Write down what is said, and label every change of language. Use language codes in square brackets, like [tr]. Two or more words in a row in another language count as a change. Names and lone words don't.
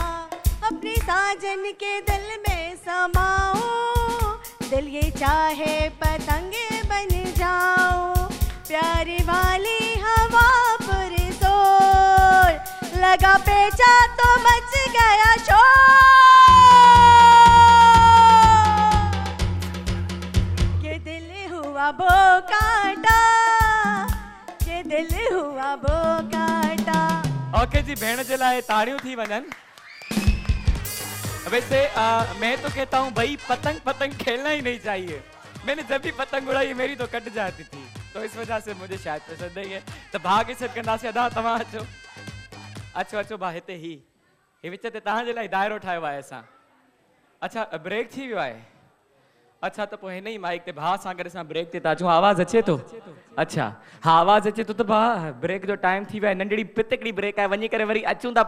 [hi] अपनी साजन के दिल में समाऊं, दिल ये चाहे पतंगे बन जाऊं, प्यारी वाली हवा पर जोर, लगा पेचा तो मच गया शोर, के दिल हुआ वो कांटा, के दिल हुआ वो कांटा। [sd] ओके जी, भेण जे लाइ ताड़ियों थी वञनि। [hi] वैसे मैं तो कहता हूँ भाई पतंग पतंग खेलना ही नहीं चाहिए। मैंने जब भी पतंग उड़ाई मेरी तो कट जाती थी, तो इस वजह से मुझे शायद पसंद नहीं है। [sd] तो भाग सॾु कंदासीं। अदा तव्हां अचो अचो अचो भाउ हिते ही विच ते तव्हांजे लाइ दाइरो ठाहियो आहे असां। अच्छा ब्रेक थी वियो आहे? अच्छा तो पोइ हिन ई माइक ते भाउ सां गॾु असां ब्रेक ते था अचूं। आवाज़ अचे थो? अच्छा हाँ आवाज़ अचे थो। तो भाउ ब्रेक जो टाइम थी वियो आहे। नंढड़ी पितकड़ी ब्रेक आहे, वञी करे वरी अचूं था।